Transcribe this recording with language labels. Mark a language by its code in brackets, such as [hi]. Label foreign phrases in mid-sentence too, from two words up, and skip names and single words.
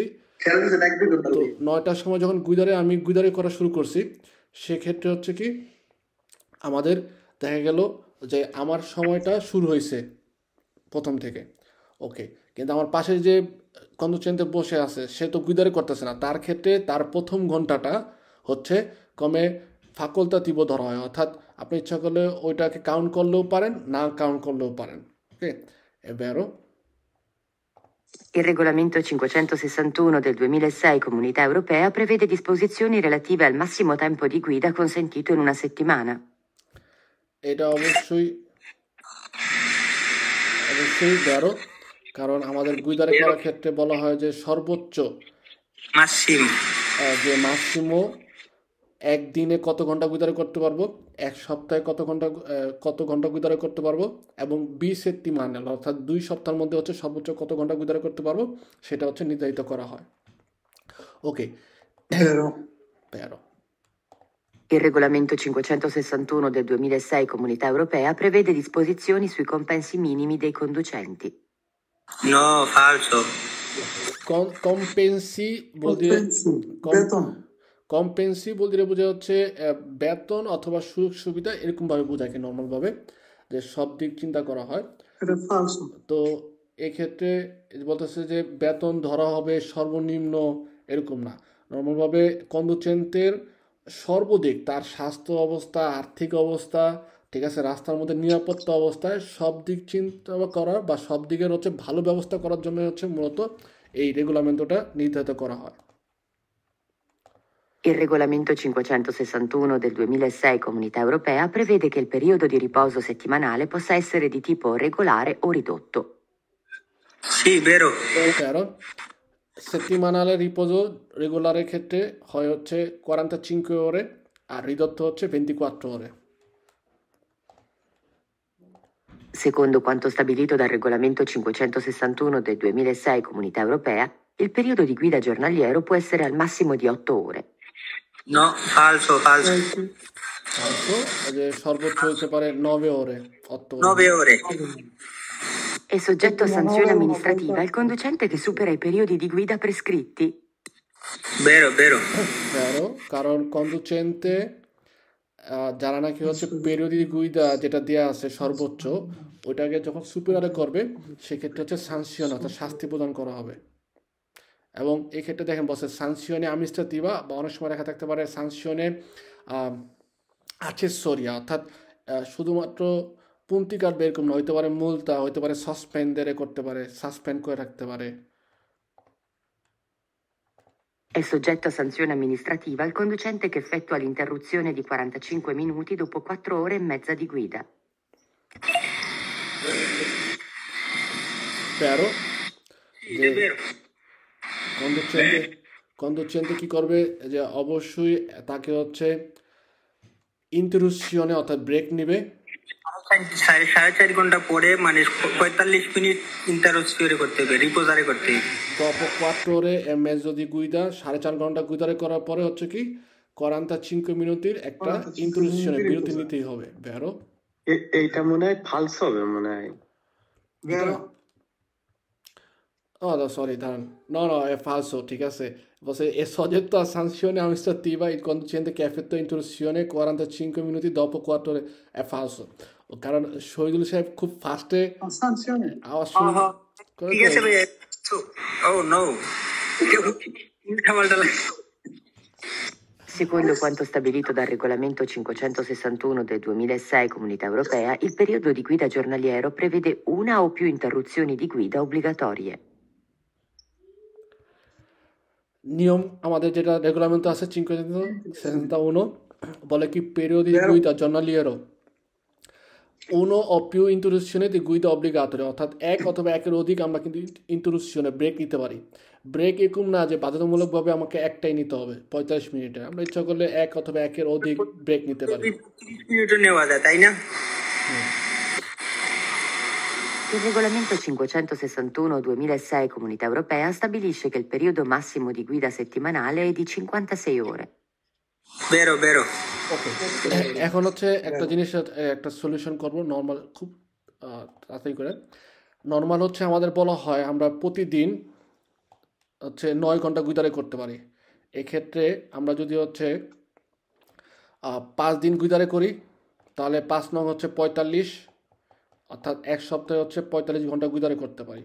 [bn] তো 9টার সময় যখন আমি গুইদারে করা শুরু করছি, সেক্ষেত্রে হচ্ছে কি আমাদের দেখা গেল যে আমার সময়টা শুরু হয়েছে প্রথম থেকে, ওকে, কিন্তু আমার পাশে যে কন্ডুচেন্টে বসে আছে সে তো গুইদারে করতেছে না, তার ক্ষেত্রে তার প্রথম ঘন্টাটা হচ্ছে [it] come facoltativo [bn] ধরা হয়, অর্থাৎ আপনি ইচ্ছা করলে ওইটাকে কাউন্ট করলেও পারেন, না কাউন্ট করলেও পারেন। ওকে, [it] è vero? Il regolamento 561 del 2006 Comunità Europea prevede disposizioni relative al massimo tempo di guida consentito in una settimana. [bn] এটা অবশ্যই vero, কারণ আমাদের গুইদারে করার ক্ষেত্রে বলা হয় যে সর্বোচ্চ যে মাসিমো একদিনে কত ঘন্টা গুইদারে করতে পারবো, এক সপ্তাহে কত ঘন্টা গুইদারে করতে পারবো, এবং 20 settimane অর্থাৎ 2 সপ্তাহের মধ্যে হচ্ছে সর্বোচ্চ কত ঘন্টা গুইদারে করতে পারবো সেটা হচ্ছে নির্ধারিত করা হয়। ওকে, [it] vero. Il regolamento 561 del 2006 Comunità Europea prevede disposizioni sui compensi minimi dei conducenti. No, falso. [bn] কম্পেন্সি বলতে বোঝা হচ্ছে বেতন অথবা সুযোগ সুবিধা, এরকমভাবে বোঝায় কি নর্মালভাবে, যে সব দিক চিন্তা করা হয়। এটা ফালসো। তো এক্ষেত্রে বলতেছে যে বেতন ধরা হবে সর্বনিম্ন, এরকম না। নর্মালভাবে কন্ডুচেন্টের সর্বদিক তার স্বাস্থ্য অবস্থা, আর্থিক অবস্থা, ঠিক আছে, রাস্তার মধ্যে নিরাপত্তা অবস্থায় সব দিক চিন্তা করার বা সব দিকের হচ্ছে ভালো ব্যবস্থা করার জন্য হচ্ছে মূলত এই রেগুলামেন্টটা নির্ধারিত করা হয়। [it] Il regolamento 561 del 2006 Comunità Europea prevede che il periodo di riposo settimanale possa essere di tipo regolare o ridotto. Sì, vero. [bn] কারণ [it] settimanale riposo [bn] রেগুলারের ক্ষেত্রে হয় হচ্ছে 45 ore আর ridotto হচ্ছে 24 ore। [it] Secondo quanto stabilito dal regolamento 561 del 2006 Comunità Europea, il periodo di guida giornaliero può essere al massimo di 8 ore. No, falso, falso. [bn] ফালসো, যে সর্বোচ্চ হতে পারে 9 ore, 8 ore। [it] 9 ore. È soggetto a sanzione amministrativa il conducente che supera i periodi di guida prescritti. Vero, vero. Vero, [bn] কারণ কন্ডুচেন্টে যারা নাকি হচ্ছে [it] periodi guida [bn] যেটা দেওয়া আছে সর্বোচ্চ, ওইটাকে যখন সুপিরিয়রে করবে সেক্ষেত্রে হচ্ছে সানসিয়ন অর্থাৎ শাস্তি প্রদান করা হবে। এবং এক্ষেত্রে দেখেন বসে [it] sanzione amministrativa [bn] বা অনেক সময় দেখা থাকতে পারে [it] sanzione accessoria, [bn] অর্থাৎ শুধুমাত্র পুন্তিকার এরকম না, হইতে পারে মুলতা, হইতে পারে সাসপেন্ডেরে করতে পারে, সাসপেন্ড করে রাখতে পারে। [it] È soggetto a sanzione amministrativa il conducente che effettua l'interruzione di 45 minuti dopo 4 ore e mezza di guida. Però Sì, è vero. [bn] কন্ডুচেন্টে কি করবে যে অবশ্যই তাকে হচ্ছে ইন্টারুশনে অর্থাৎ ব্রেক নেবে। 4.5 ঘন্টা পরে 45 মিনিট ইন্টারোসিওরে করতে হবে, রিপোজারে করতে হবে। [it] Dopo 4 ore e mezzo di guida, [bn] 4.5 ঘন্টা গুইদারে করার পরে হচ্ছে কি 45 মিনিটের একটা 45 ইন্টারুশনে মিনিটের বিরতি riposo। নিতেই হবে। ভেরো এইটা মনে হয় ফালসো হবে মনে হয়। [en] Oh, no, sorry, Dan. [it] No, no, è falso, [bn] ঠিক আছে। [it] Você è soggetto a sanzione amministrativa il conducente che effettua intrusione 45 minuti dopo 4 ore. È falso. [bn] কারণ শহীদুল সাহেব খুব ফাস্টে আওয়াজ শুনে করে ঠিক তো। আছে ভাইয়া। [en] Oh no. [bn] উল্টাপাল্টা লাগে। [it] Secondo quanto stabilito dal regolamento 561 del 2006 Comunità Europea, il periodo di guida giornaliero prevede una o più interruzioni di guida obbligatorie. [bn] নিয়ম আমাদের যেটা রেগুলামেন্ট আছে 561 বলে কি [it] periodi guida giornaliero uno o più interruzioni di guida obbligatorie, [bn] অর্থাৎ এক অথবা একের অধিক আমরা কিন্তু ইন্টারুশনে ব্রেক নিতে পারি। ব্রেক এরকম না যে বাধ্যতামূলকভাবে আমাকে একটাই নিতে হবে 45 মিনিটে, আমরা ইচ্ছা করলে এক অথবা একের অধিক ব্রেক নিতে পারি। 30 মিনিটও নেওয়া যায়, তাই না? [it] Il regolamento 561/2006 Comunità Europea stabilisce che il periodo massimo di guida settimanale è di 56 ore. বেরো বেরো। [bn] ওকে, এখন হচ্ছে একটা জিনিস, একটা সলিউশন করব নর্মাল, খুব তাড়াতাড়ি করে। নর্মাল হচ্ছে আমাদের বলা হয় আমরা প্রতিদিন হচ্ছে 9 ঘন্টা গুইদারে করতে পারি। এক্ষেত্রে আমরা যদি হচ্ছে 5 দিন গুইদারে করি তাহলে 5 নং হচ্ছে 45, অর্থাৎ এক সপ্তাহে হচ্ছে 45 ঘন্টা গুইদারে করতে পারি।